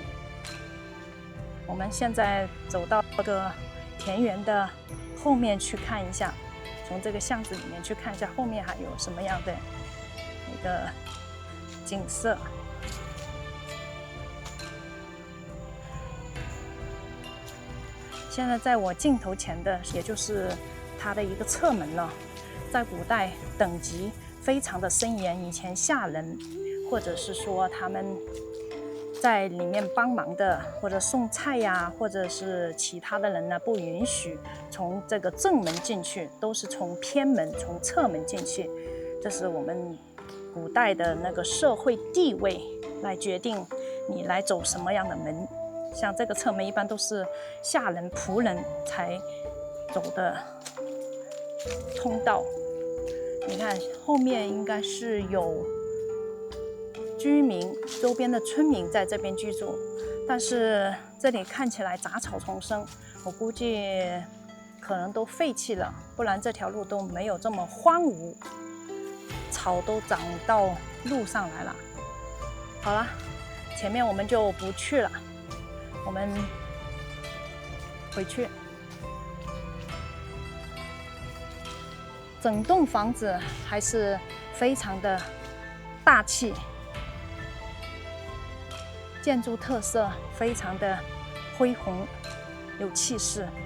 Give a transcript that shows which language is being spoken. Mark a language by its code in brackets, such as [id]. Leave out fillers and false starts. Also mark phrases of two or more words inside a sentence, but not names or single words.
[zh] 我們現在走到這個田園的後面去看一下，從這個巷子裡面去看一下後面還有什麼樣的一個景色。現在在我鏡頭前的，也就是它的一個側門了。在古代等級非常的森嚴，以前下人或者是說他們在裡面幫忙的或者送菜呀，或者是其他的人呢，不允許從這個正門進去，都是從偏門、從側門進去。這是我們古代的那個社會地位來決定你來走什麼樣的門。像這個側門一般都是下人、僕人才走的通道。你看後面應該是有居民，周邊的村民在這邊居住，但是這裡看起來雜草叢生，我估計可能都廢棄了，不然這條路都沒有這麼荒蕪，草都長到路上來了。好了，前面我們就不去了，我們回去。整棟房子還是非常的大氣，建築特色非常的恢宏，有氣勢。